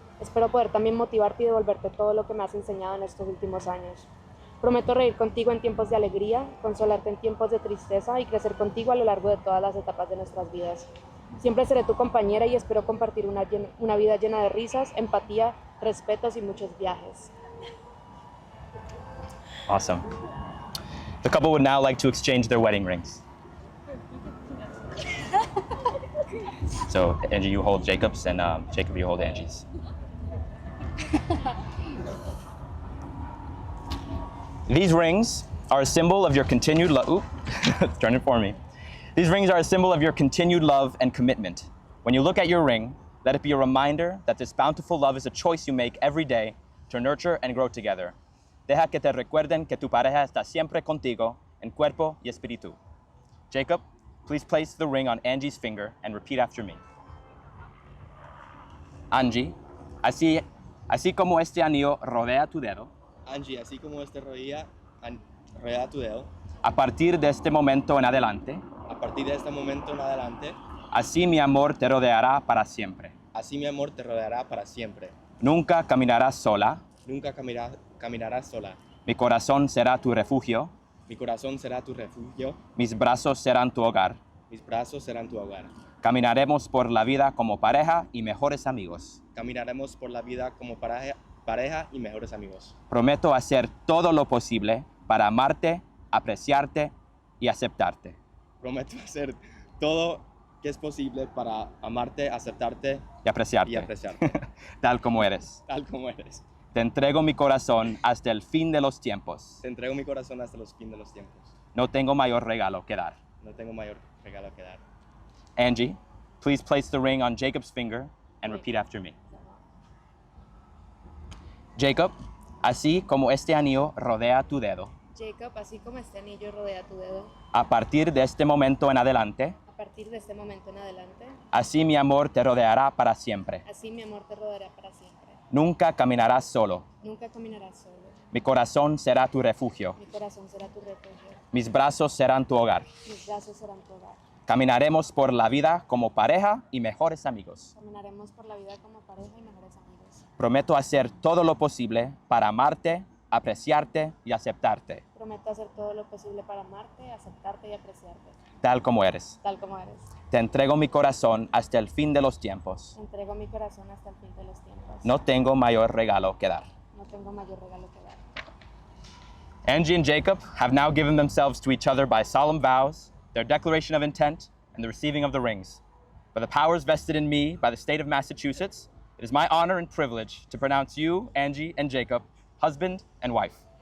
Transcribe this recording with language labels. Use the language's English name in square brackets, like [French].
[Spanish] Espero poder también motivarte y devolverte todo lo que me has enseñado en estos últimos años. Prometo reír contigo en tiempos de alegría, consolarte en tiempos de tristeza y crecer contigo a lo largo de todas las etapas de nuestras vidas. Siempre seré tu compañera y espero compartir una vida llena de risas, empatía, respetos y muchos viajes. [English] Awesome. The couple would now like to exchange their wedding rings. So, Angie, you hold Jacob's, and Jacob, you hold Angie's. These rings are a symbol of your continued love. Turn it for me. These rings are a symbol of your continued love and commitment. When you look at your ring, let it be a reminder that this bountiful love is a choice you make every day to nurture and grow together. [Spanish] Deja que te recuerden que tu pareja está siempre contigo en cuerpo y espíritu. [English] Jacob, please place the ring on Angie's finger and repeat after me. [Spanish] Angie, así como este anillo rodea tu dedo, Angie, así como este rodea tu dedo, a partir de este momento en adelante, a partir de este momento en adelante, así mi amor te rodeará para siempre. así mi amor te rodeará para siempre. Nunca caminarás sola, Nunca caminarás sola. mi corazón será tu refugio, Mi corazón será tu refugio, mis brazos serán tu hogar. Mis brazos serán tu hogar. Caminaremos por la vida como pareja y mejores amigos. Caminaremos por la vida como pareja y mejores amigos. Prometo hacer todo lo posible para amarte, apreciarte y aceptarte. Prometo hacer todo que es posible para amarte, aceptarte Y apreciarte. y apreciarte, Tal como eres. tal como eres. Te entrego mi corazón hasta el fin de los tiempos. Te entrego mi corazón hasta los fines de los tiempos. No tengo mayor regalo que dar. No tengo mayor regalo que dar. [English] Angie, please place the ring on Jacob's finger and repeat after me. [Spanish] Jacob, así como este anillo rodea tu dedo, Jacob, así como este anillo rodea tu dedo, a partir de este momento en adelante, a partir de este momento en adelante, así mi amor te rodeará para siempre. así mi amor te rodeará para siempre. Nunca caminarás solo. Nunca caminarás solo. Mi corazón será tu refugio. Mi corazón será tu refugio. Mis brazos serán tu hogar. Mis brazos serán tu hogar. Caminaremos por la vida como pareja y mejores amigos. Caminaremos por la vida como pareja y mejores amigos. Prometo hacer todo lo posible para amarte, apreciarte y aceptarte, Prometo hacer todo lo posible para amarte, aceptarte y apreciarte, tal como eres. tal como eres. Te entrego mi corazón hasta el fin de los tiempos. Te entrego mi corazón hasta el fin de los tiempos. No tengo mayor regalo que dar. No tengo mayor regalo que dar. [English] Angie and Jacob have now given themselves to each other by solemn vows, their declaration of intent, and the receiving of the rings. By the powers vested in me by the state of Massachusetts, it is my honor and privilege to pronounce you, Angie and Jacob, husband and wife.